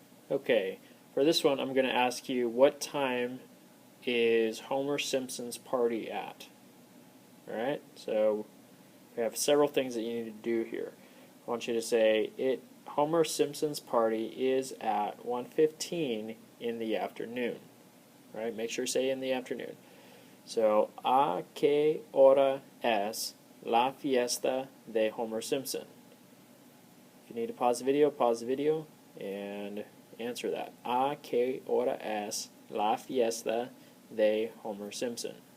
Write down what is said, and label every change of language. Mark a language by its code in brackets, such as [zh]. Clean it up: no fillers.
[en] Okay, for this one, I'm going to ask you, what time is Homer Simpson's party at? Alright, so we have several things that you need to do here. I want you to say, Homer Simpson's party is at 1:15 in the afternoon. Right? Make sure you say in the afternoon. [es] So, ¿a qué hora es la fiesta de Homer Simpson? [en] If you need to pause the video and answer that. [es] ¿A qué hora es la fiesta de Homer Simpson?